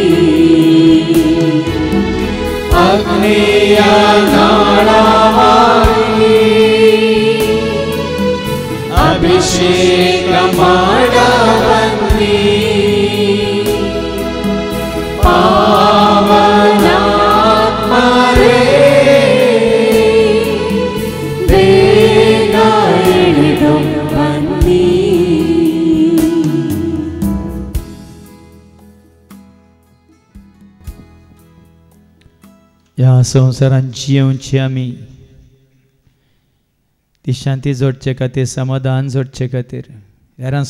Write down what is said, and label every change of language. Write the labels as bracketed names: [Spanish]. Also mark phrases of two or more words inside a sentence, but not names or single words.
[Kannada] ಅಗ್ನಿಯ ನಾಳವಾಗಿ ಅಭಿಷೇಕ ಮಾಡ ಬನ್ನಿ ಪಾವನಾತ್ಮರೇ ಬೇಗ ಇಳಿದು ಬನ್ನಿ. [Konkani] ह्या संवसारांत जियोवची आमी ती शांती जोडचे खातीर समाधान जोडचे खातीर हेरांचो